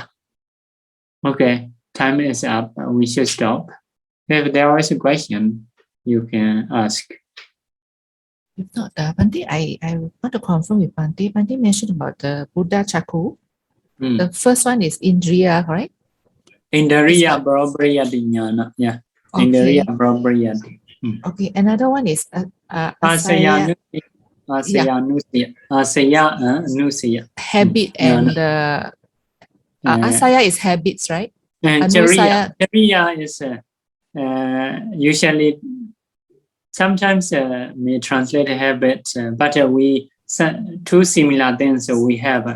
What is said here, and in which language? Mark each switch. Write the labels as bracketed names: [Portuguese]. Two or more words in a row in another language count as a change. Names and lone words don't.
[English] Okay, time is up. We should stop. If there is a question, you can ask. If not, Bhante, I want to confirm with Bhante. Bhante mentioned about the Buddha Chakru. The first one is Indriya, right? [Pali] Indriya Brahmriyati Jnana. [English] Yeah. Okay. [Pali] Indriya Brahmriyati. [English] Okay. Another one is [Pali] Asaya Anusaya. [English] Habit and Asaya is habits, right? Chariya is usually sometimes may translate habit, but we two similar things we have.